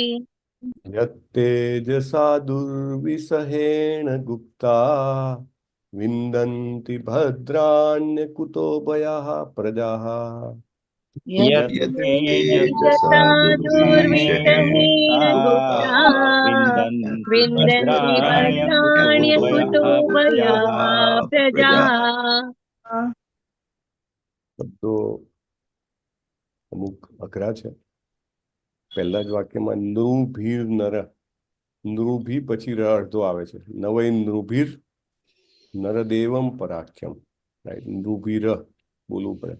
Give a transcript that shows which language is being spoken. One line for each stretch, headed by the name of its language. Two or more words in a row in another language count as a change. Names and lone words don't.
Sanskrit: यत्तेजसा दुर्विषहेण गुप्ता विन्दन्ति भद्राण्यकुतो भयाः प्रजाः यत् यत्तेजसा दुर्विषहेण गुप्ता विन्दन्ति विन्दन्ति भद्राण्यकुतो भद्राण्यकुतो भयाः प्रजाः प्रजाः।
Gujarati: શબ્દો અમુક અઘરા છે. પહેલા જ વાક્યમાં નૃભીર નર, નૃભી પછી ર અડધો આવે છે.
Sanskrit: नवै नृभीर नरदेवम् पराख्यम्,
Gujarati: રાઈટ, નૃભીર બોલવું પડે.